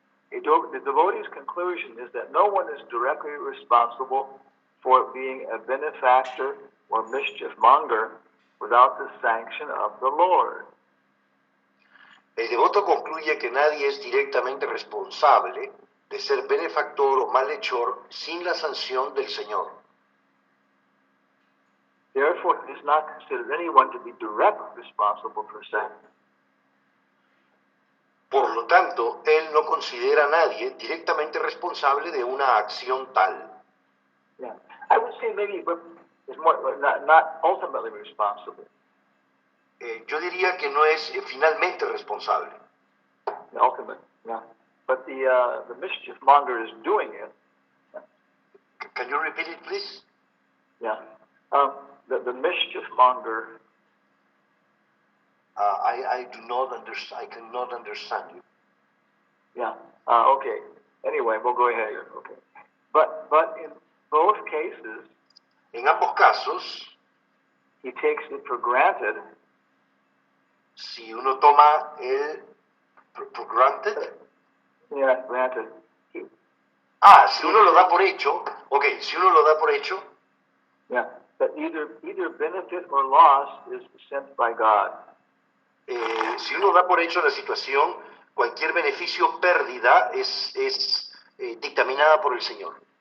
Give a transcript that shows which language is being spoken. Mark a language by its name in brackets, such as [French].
[English] The devotee's conclusion is that no one is directly responsible for being a benefactor or mischief monger without the sanction of the Lord. [Spanish] El devoto concluye que nadie es directamente responsable de ser benefactor o malhechor sin la sanción del Señor. [English] Therefore, it is not considered anyone to be directly responsible for sin. [Spanish] Por lo tanto, él no considera a nadie directamente responsable de una acción tal. [English] Yeah, I would say maybe it's more not ultimately responsible. [Spanish] Yo diría que no es finalmente responsable. [English] The ultimate, yeah. But the mischief monger is doing it. Can you repeat it, please? Yeah. The mischief monger. I do not understand. I cannot understand you. Yeah. Okay. Anyway, we'll go ahead here. Okay. But in both cases, [Spanish] En ambos casos, [English] he takes it for granted [Spanish] si uno toma el [English] for granted, Yeah, granted. [Spanish] si uno lo da por hecho, ok, si uno lo da por hecho, [English] Yeah, that either benefit or loss is sent by God. [Spanish] si uno da por hecho la situación, cualquier beneficio o pérdida es dictaminada por el Señor.